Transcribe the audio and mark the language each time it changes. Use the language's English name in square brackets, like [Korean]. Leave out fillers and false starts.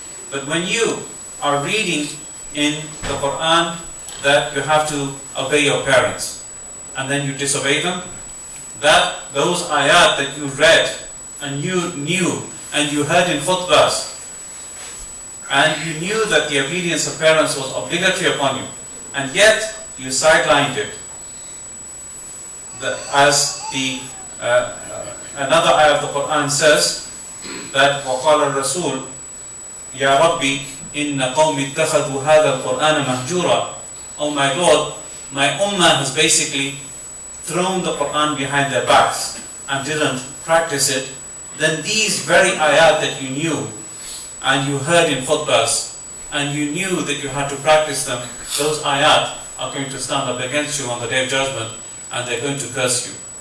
[English] But when you are reading in the Quran that you have to obey your parents, and then you disobey them, that those ayat that you read and you knew and you heard in khutbahs, and you knew that the obedience of parents was obligatory upon you, and yet you sidelined it. As another ayah of the Quran says that [Arabic] وَقَالَ الرَّسُولُ يَا رَبِّي إِنَّ قَوْمِ اتَّخَذُوا هَذَا الْقُرْآنَ مَهْجُورًا. [English] Oh my Lord, my ummah has basically thrown the Quran behind their backs and didn't practice it. Then these very ayat that you knew and you heard in khutbahs and you knew that you had to practice them, those ayat are going to stand up against you on the Day of Judgment, and they're going to curse you.